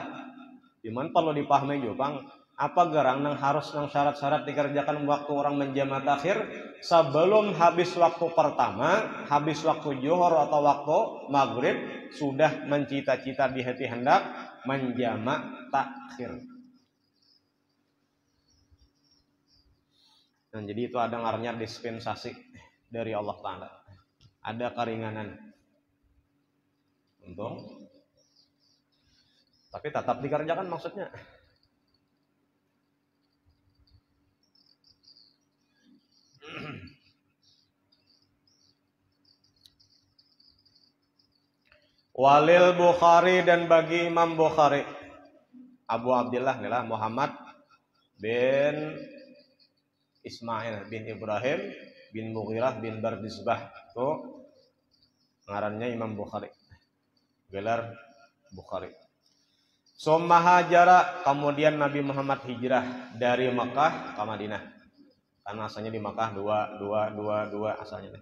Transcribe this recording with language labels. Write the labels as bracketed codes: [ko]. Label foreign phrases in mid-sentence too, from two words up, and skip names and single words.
[bjn] Cuman perlu dipahami juga Bang. Apa garang nang harus nang syarat-syarat dikerjakan waktu orang menjamak takhir sebelum habis waktu pertama, habis waktu johor atau waktu maghrib sudah mencita-cita di hati hendak menjamak takhir. Nah, jadi itu ada ngarannya dispensasi dari Allah Ta'ala. Ada keringanan. Untung. Tapi tetap dikerjakan maksudnya. [ar] Walil Bukhari [bjn] dan bagi Imam Bukhari Abu Abdillah inilah Muhammad bin Ismail bin Ibrahim bin Mughirah bin Bardizbah itu ngarannya Imam Bukhari gelar Bukhari. [ar] Summa hajara [bjn] kemudian Nabi Muhammad hijrah dari Makkah ke Madinah karena asalnya di Makkah dua asalnya.